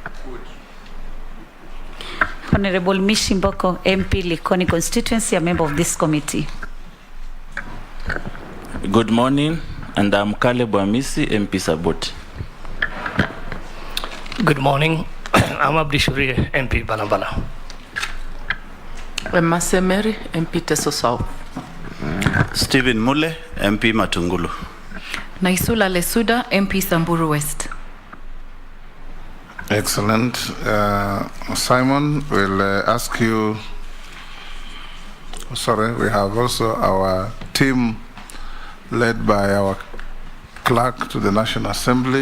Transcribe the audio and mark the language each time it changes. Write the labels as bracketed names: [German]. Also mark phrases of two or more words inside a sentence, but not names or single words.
[English] Honorable Mishimboko, MP Likoni constituency, a member of this committee. Good morning, and I'm Caleb Wamisi, MP Sabot. Good morning. I'm Abdi Shurie, MP Banabana. Masemeri, MP Teso South. Stephen Mule, MP Matungulu. Naisula Lesuda, MP Samburu West. Excellent. Simon, we'll ask you. Sorry, we have also our team led by our clerk to the National Assembly.